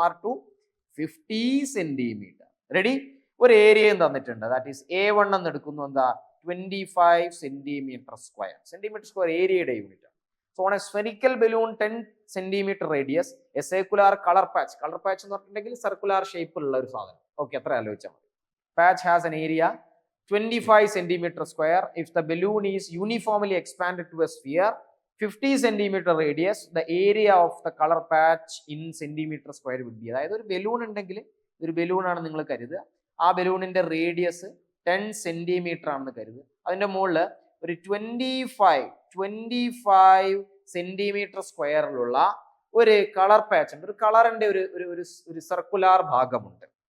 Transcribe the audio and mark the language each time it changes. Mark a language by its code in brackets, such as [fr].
[ml] R2 50 centimetre. Ready. ഒരു ഏരിയയും തന്നിട്ടുണ്ട്, ദാറ്റ് ഈസ് A1 എന്ന് എടുക്കുന്നു. എന്താ, 25 സെന്റിമീറ്റർ സ്ക്വയർ. സെന്റിമീറ്റർ സ്ക്വയർ ഏരിയയുടെ യൂണിറ്റ് ആണ്. [en] So on a spherical balloon 10 centimetre radius, a circular colour patch. [ml] Colour patch എന്ന് പറഞ്ഞിട്ടുണ്ടെങ്കിൽ സർക്കുലർ ഷേപ്പിലുള്ള ഒരു സാധനം. ഓക്കെ, അത്ര ആലോചിച്ചാൽ മതി. [en] Patch has an area 25 centimeter square. If the balloon is uniformly expanded to a sphere 50 centimeter radius, the area of the color patch in centimeter square would be. [ml] അതായത് ഒരു ബലൂൺ ഉണ്ടെങ്കിൽ, ഒരു ബലൂൺ ആണ് നിങ്ങൾ കരുതുക, ആ ബലൂണിന്റെ റേഡിയസ് 10 സെന്റിമീറ്റർ ആണെന്ന് കരുതുക. അതിന്റെ മുകളിൽ ഒരു 25 സെന്റിമീറ്റർ സ്ക്വയറിലുള്ള ഒരു കളർ പാച്ച് ഉണ്ട്. ഒരു കളറിന്റെ ഒരു സർക്കുലാർ ഭാഗമുണ്ട്.